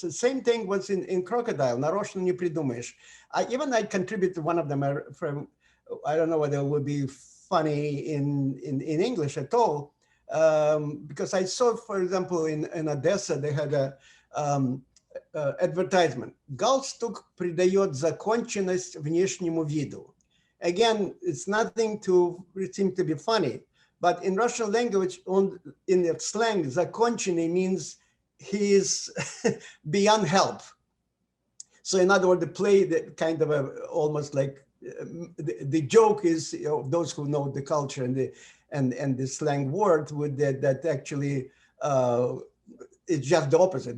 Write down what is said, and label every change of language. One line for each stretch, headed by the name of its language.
English: The same thing was in CROCODILE.
Russian: Нарочно не придумаешь.
English: I contributed to one of them from. I don't know whether it would be funny in English at all. Because I saw, for example, in Odessa, they had a advertisement.
Russian: Галстук придает законченность внешнему виду.
English: Again, it's nothing to seem to be funny, but in Russian language, in the slang, законченный means he is beyond help. So in other words, the play that kind of almost like the joke is, you know, those who know the culture and the slang word would that actually it's just the opposite.